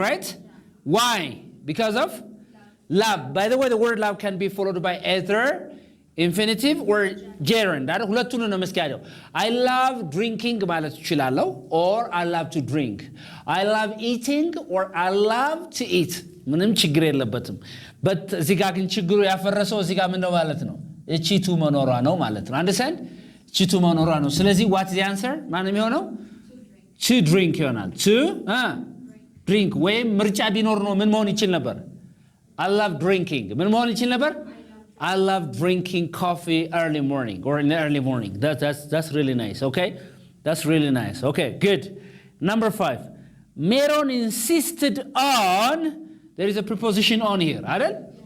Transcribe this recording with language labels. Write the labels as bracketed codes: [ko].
[en] right? Yeah. Why? Because of love. By the way, the word love can be followed by either infinitive or gerund. [am] አይደል? ሁለቱን ነው መስኪያለው። [en] I love drinking [am] ማለት እችላለሁ [en] or I love to drink. I love eating or I love to eat. [am] ምንም ችግር የለበትም። [en] but [am] እዚህ ጋር ግን ችግሩ ያፈረሰው እዚህ ጋር ምን ነው ማለት ነው? እቺ ቱ መኖሯ ነው ማለት ነው። አንደርስታንድ? እቺ ቱ መኖሯ ነው። ስለዚህ [en] what is the answer? [am] ማን ነው የሚሆነው? [en] to drink [am] ይሆናል። to drink ወይም ምርጫ ቢኖር ነው ምን መሆን ይችል ነበር? [en] I love drinking. [am] ምን መሆን ይችል ነበር? [en] I love drinking coffee early morning or in the early morning. That's really nice, okay? That's really nice. Okay, good. Number 5. Meron insisted on, there is a preposition on here, right?